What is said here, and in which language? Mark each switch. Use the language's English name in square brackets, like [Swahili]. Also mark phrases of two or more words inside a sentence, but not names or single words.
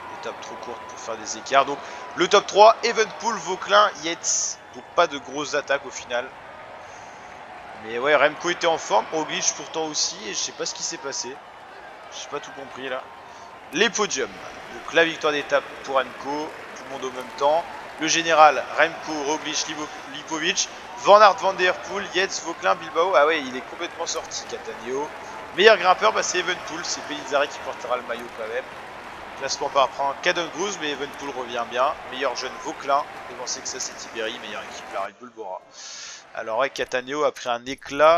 [French] Étape trop courte pour faire des écarts. Donc le top 3, Evenepoel, Vauquelin, Yates. Donc pas de grosses attaques au final. Mais ouais, Remco était en forme, Roglic pourtant aussi. Et je sais pas ce qui s'est passé. J'ai pas tout compris là. Les podiums. Donc la victoire d'étape pour Remco. Tout le monde au même temps. Le général, Remco, Roglic, Lipovic. Van Aert, Van Der Poel, Yates, Vauquelin, Bilbao. Ah ouais, il est complètement sorti, Cataneo. Meilleur grimpeur, bah c'est Evenepoel. C'est Pellizzari qui portera le maillot quand même. Classement par prend Caden Cruz, mais Evenepoel revient bien. Meilleur jeune Vauquelin. Devancé que ça, c'est Tiberi. Meilleure équipe, la Red Bull Bora. Alors, ouais, Cataneo a pris un éclat.